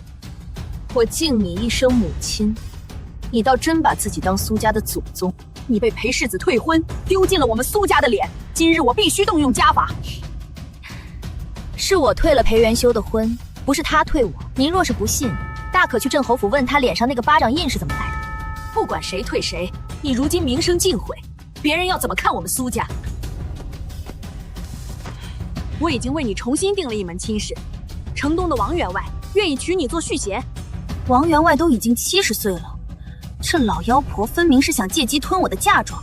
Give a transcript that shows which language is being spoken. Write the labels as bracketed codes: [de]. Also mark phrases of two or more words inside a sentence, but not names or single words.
[zh] 我敬你一聲母親，你倒真把自己當蘇家的祖宗。你被裴世子退婚，丟盡了我們蘇家的臉。今日我必須動用家法。是我退了裴元修的婚，不是他退我。您若是不信，大可去鎮侯府問他臉上那個巴掌印是怎麼來的。不管誰退誰，你如今名聲盡毀，別人要怎麼看我們蘇家？我已經為你重新定了一門親事，城東的王員外願意娶你做續弦。王員外都已經70歲了，這老妖婆分明是想借機吞我的嫁妝。